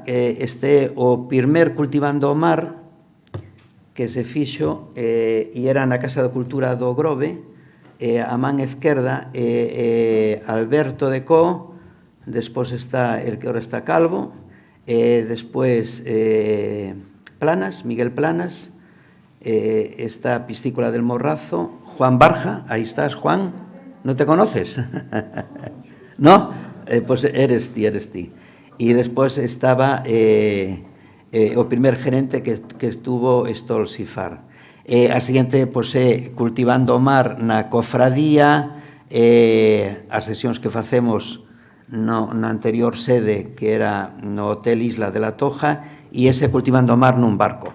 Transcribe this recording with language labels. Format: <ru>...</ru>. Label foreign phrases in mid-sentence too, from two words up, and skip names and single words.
<gl>Este é o primer Cultivando o Mar que se fixo e era na Casa da Cultura do Grove. A man esquerda</gl> <es>Alberto de Co, despois está el que ahora está calvo, despois Planas, Miguel Planas, esta piscícola del Morrazo, Juan Barja, ahí estás, Juan, ¿no te conoces? ¿No? Pues eres ti.</es> <gl>E despois estaba o primer gerente que estuvo Stol Sifar. A seguinte, pois, Cultivando o Mar na cofradía, as sesións que facemos na anterior sede, que era no Hotel Isla de la Toja, e ese Cultivando o Mar nun barco.</gl>